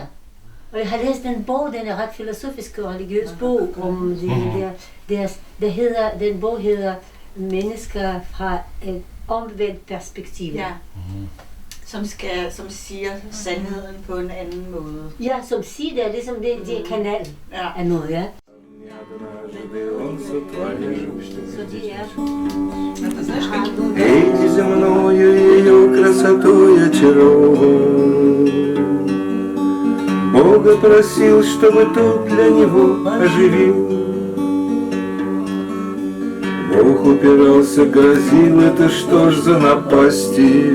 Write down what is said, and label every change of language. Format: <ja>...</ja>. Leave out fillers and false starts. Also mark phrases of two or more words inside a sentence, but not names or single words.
<da>Og jeg har læst en bog, den er ret filosofisk og religiøs bog, om den bog hedder Mennesker fra et omvendt perspektiv. Ja. Som siger sandheden på en anden måde. Ja, som siger det, ligesom det er kanalen af noget, ja. Så det er...</da> <ru>Эй, земною ее красотой очарован, Бога просил, чтобы тут для него оживил. Бог упирался, грозил, это что ж за напасти?</ru>